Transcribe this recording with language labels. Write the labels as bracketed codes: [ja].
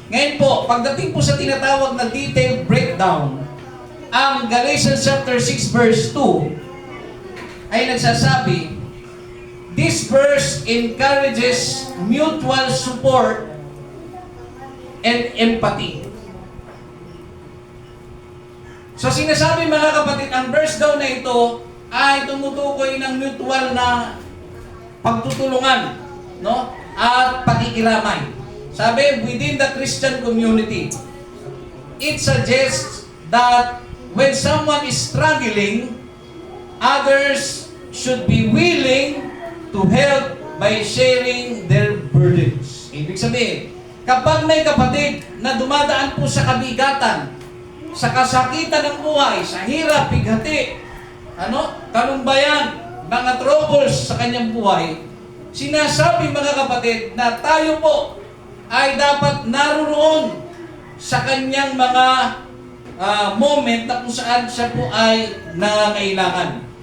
[tl] Ngayon po, pagdating po sa tinatawag na [en] detailed breakdown, [tl] ang Galatians chapter 6 verse 2 ay nagsasabi, [en] this verse encourages mutual support and empathy. [tl] So sinasabi mga kapatid, ang verse daw na ito ay tumutukoy ng mutual na pagtutulungan, no? At pakikiramay. [en] Sabi, within the Christian community, it suggests that when someone is struggling, others should be willing to help by sharing their burdens. [tl] Ibig sabihin, kapag may kapatid na dumadaan po sa kabigatan, sa kasakitan ng buhay, sa hirap, bighati, kalumbayan, mga troubles sa kanyang buhay, sinasabi mga kapatid na tayo po ay dapat naroon sa kanyang mga moment na kung saan siya po ay nangangailangan.